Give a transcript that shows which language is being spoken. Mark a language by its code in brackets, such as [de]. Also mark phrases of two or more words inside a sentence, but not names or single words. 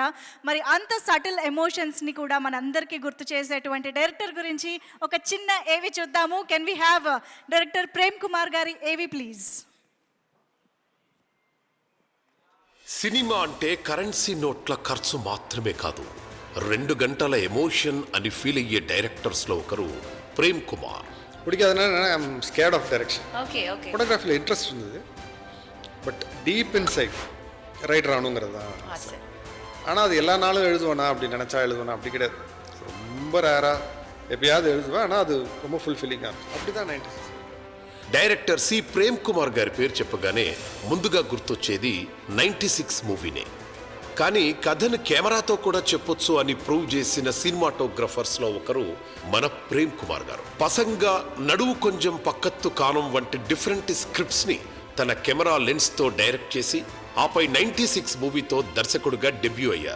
[te] మరి అంత [en] subtle emotionsని [te] కూడా మనందరికీ గుర్తు చేసేటువంటి డైరెక్టర్ గురించి ఒక చిన్న ఏవి చూద్దాము. [en] Can we have director Prem Kumar గారి AV please? [te] సినిమా అంటే [en] currency notes [te] ఖర్చు మాత్రమే కాదు, 2 గంటల ఎమోషన్ అని ఫీల్ అయ్యే డైరెక్టర్స్లో ఒకరు ప్రేమ్ కుమార్. [ta] பிடிக்காதுன்னா [en] I am scared of direction. okay okay. [ta] ஃபோட்டோகிராஃபியில் இன்ட்ரெஸ்ட் இருந்தது, [en] but deep inside writer [ta] ஆகணுங்கிறது தான். ஆனால் அது எல்லா நாளும் எழுதுவேனா அப்படி நினச்சா எழுதுவேனா அப்படி கிடையாது. ரொம்ப ரேராக எப்பயாவது எழுதுவேன், ஆனால் அது ரொம்ப ஃபுல்ஃபில்லிங்காக இருக்கும். அப்படி தான் 96. [te] డైరెక్టర్ సి ప్రేమ్ కుమార్ గారి పేరు చెప్పగానే ముందుగా గుర్తొచ్చేది 96 మూవీనే. కానీ కథను కెమెరాతో కూడా చెప్పొచ్చు అని ప్రూవ్ చేసిన సినిమాటోగ్రఫర్స్లో ఒకరు మన ప్రేమ్ కుమార్ గారు. పసంగా, నడువు కొంచెం పక్కత్తు కానం వంటి [en] different scriptsని [te] తన [en] camera lensతో [te] డైరెక్ట్ చేసి ఆపై 96 మూవీతో దర్శకుడిగా డెబ్యూ అయ్యారు.